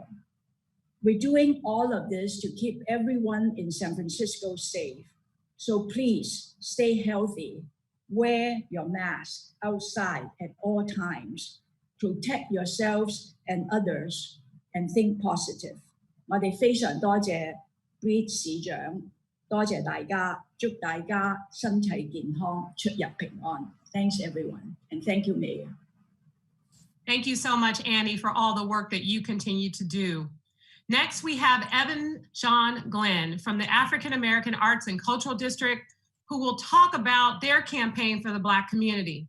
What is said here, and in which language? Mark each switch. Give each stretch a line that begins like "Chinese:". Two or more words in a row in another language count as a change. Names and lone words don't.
English: We're doing all of this to keep everyone in San Francisco safe. So please stay healthy, wear your mask outside at all times, protect yourselves and others, and think positive.
Cantonese: 我哋非常多謝 Breed 市長，多謝大家，祝大家身體健康，出入平安。
English: Thanks everyone, and thank you, Mayor. Thank you so much, Annie, for all the work that you continue to do. Next, we have Evan John Glenn from the African American Arts and Cultural District, who will talk about their campaign for the Black community.